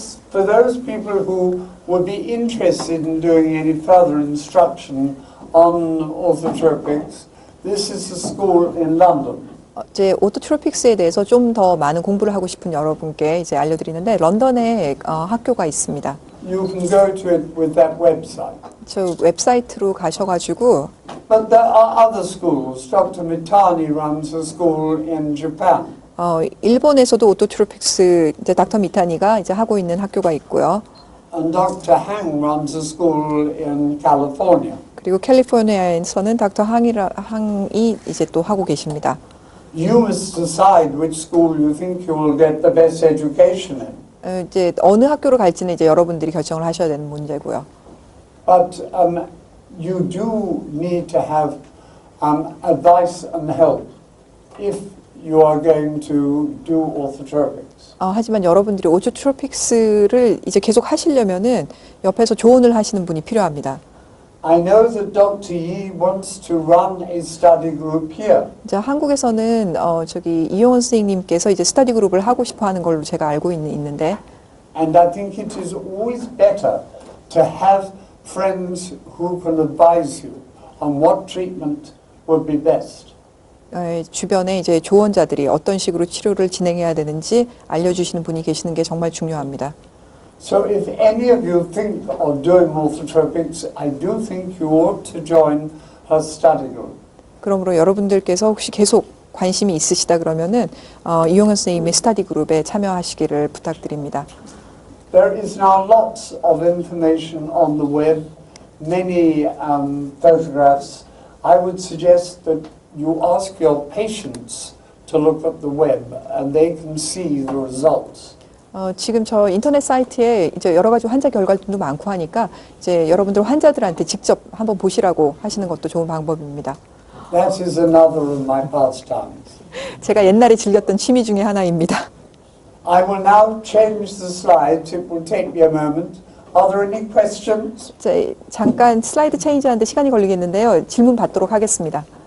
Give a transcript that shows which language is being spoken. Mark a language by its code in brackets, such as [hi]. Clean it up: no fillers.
[en] For those people who would be interested in doing any further instruction on orthotropics, this is a school in London. [ko] 이제 오토트로픽스에 대해서 좀 더 많은 공부를 하고 싶은 여러분께 이제 알려드리는데 런던에 학교가 있습니다. [en] You can go to it with that website. [ko] 저 웹사이트로 가셔가지고 [en] But there are other schools. Dr. Mitani runs a school in Japan. [ko] 일본에서도 오토트로픽스 이제 닥터 미타니가 이제 하고 있는 학교가 있고요. [en] And Dr. Hang runs a school in California. [ko] 그리고 캘리포니아에서는 닥터 항이 이제 또 하고 계십니다. [en] You must decide which school you think you will get the best education in. [ko] 이제 어느 학교로 갈지는 이제 여러분들이 결정을 하셔야 되는 문제고요. [en] But you do need to have advice and help if you are going to do orthotropics. [ko] 하지만 여러분들이 오토트로픽스를 이제 계속 하시려면은 옆에서 조언을 하시는 분이 필요합니다. [en] I know that Dr. Yi wants to run a study group here. [ko] 이제 한국에서는 저기 이용원 선생님께서 이제 스터디 그룹을 하고 싶어 하는 걸로 제가 알고 있는데 [en] And I think it is always better to have friends who can advise you on what treatment would be best. [ko] 주변에 이제 조언자들이 어떤 식으로 치료를 진행해야 되는지 알려주시는 분이 계시는 게 정말 중요합니다. [en] So if any of you think of doing orthotropics, I do think you ought to join her study group. [ko] 그러므로 여러분들께서 혹시 계속 관심이 있으시다 그러면은 이용현 선생님의 스터디 그룹에 참여하시기를 부탁드립니다. [en] There is now lots of information on the web, many photographs. I would suggest that you ask your patients to look at the web and they can see the results. [ko] 지금 저 인터넷 사이트에 이제 여러 가지 환자 결과들도 많고 하니까 이제 여러분들 환자들한테 직접 한번 보시라고 하시는 것도 좋은 방법입니다. [en] That is another of my pastimes. [ko] 제가 옛날에 즐겼던 취미 중에 하나입니다. [en] I will now change the slides. It will take me a moment. Are there any questions? [ko] 자, 잠깐 슬라이드 체인지하는데 시간이 걸리겠는데요. 질문 받도록 하겠습니다.